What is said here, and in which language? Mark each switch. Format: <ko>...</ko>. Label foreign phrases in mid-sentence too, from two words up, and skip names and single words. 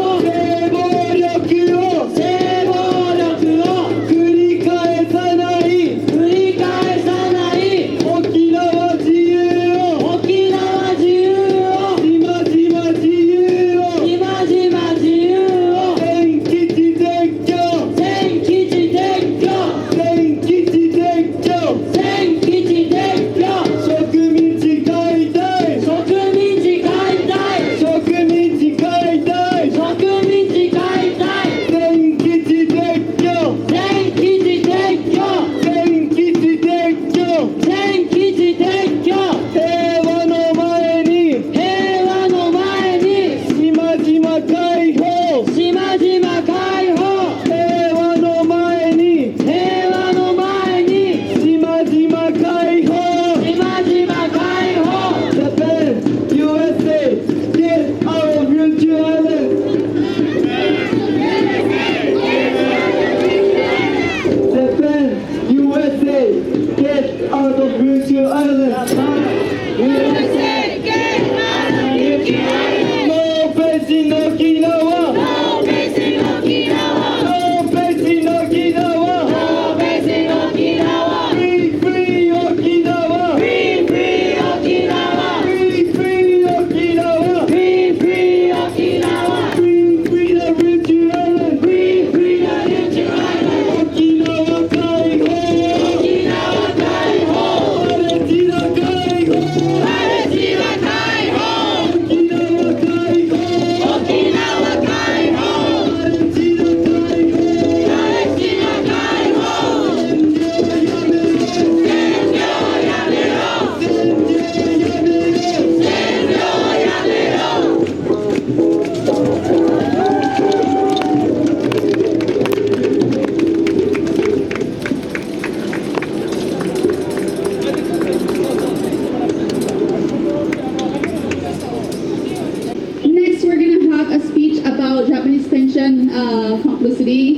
<ja>性暴力を。性暴力を。繰り返さない。繰り返さない。沖縄自由を。沖縄自由を。島々自由を。島々自由を。全基地撤去。全基地撤去。全基地撤去。全基地撤去。植民地解体。植民地解体。植民地解体。植民地解体。全基地撤去。全基地撤去。全基地撤去。全基地撤去。平和の前に。平和の前に。島々解放。島々解放。平和の前に。平和の前に。島々解放。島々解放。Japan,</ja> <en>USA, get out of Ryukyu Island. Japan, USA, get out of Ryukyu Island. USA, get out of Ryukyu Island. No place in Okinawa. No place in Okinawa. No place in Okinawa. No place in Okinawa. Free, free Okinawa. Free, free Okinawa. Free, free Okinawa. Free, free Okinawa. Free, free the Ryukyu Island. Free, free the Ryukyu Island.</en> <ja>Okinawa 解放。沖縄解放。パレスチナ解放。パレスチナ解放。沖縄解放。沖縄解放。パレスチナ解放。パレスチナ解放。占領やめろ。占領やめろ。占領やめろ。占領やめろ。</ja> <en>Next, we're going to have a speech about Japanese tension complicity.</en>